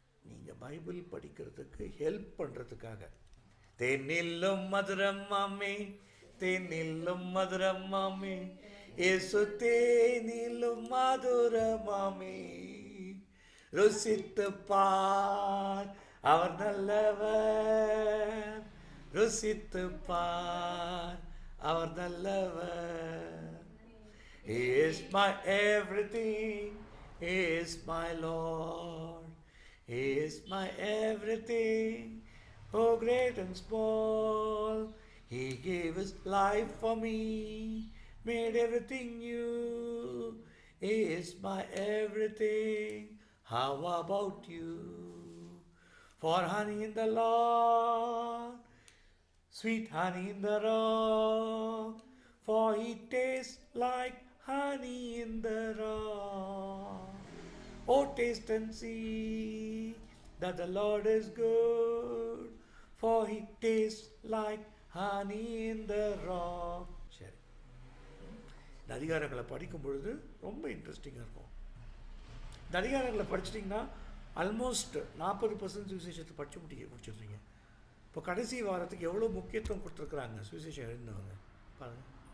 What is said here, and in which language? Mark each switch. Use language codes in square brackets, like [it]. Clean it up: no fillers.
[ta] நீங்கள் பைபிள் படிக்கிறதுக்கு ஹெல்ப் பண்ணுறதுக்காக. தேனில்லும் மதுரம் மாமே, தேனில்லும் மதுரம் மாமே, இயேசு தேனிலும் மதுரமாமே, ருசித்து பார் அவர் நல்லவர், ருசித்து பார் அவர் நல்லவர். [en] He is my everything, He is my Lord, He is my everything, oh great and small. He gave His life for me, made everything new. He is my everything. How about you? For honey in the Lord, sweet honey in the rock, for He tastes like honey in the rock. Oh, taste and see that the Lord is good, for He tastes like honey in the rock. [ta] சரி, இந்த அதிகாரங்களை படிக்கும் பொழுது ரொம்ப இன்ட்ரெஸ்டிங்காக இருக்கும். இந்த அதிகாரங்களை படிச்சிட்டிங்கன்னா ஆல்மோஸ்ட் 40% சுவிசேஷத்தை முடிச்சிடுறீங்க. இப்போ கடைசி வாரத்துக்கு எவ்வளோ முக்கியத்துவம் கொடுத்துருக்குறாங்க சுவிசேஷம் எழுந்தவங்க பாருங்கள்.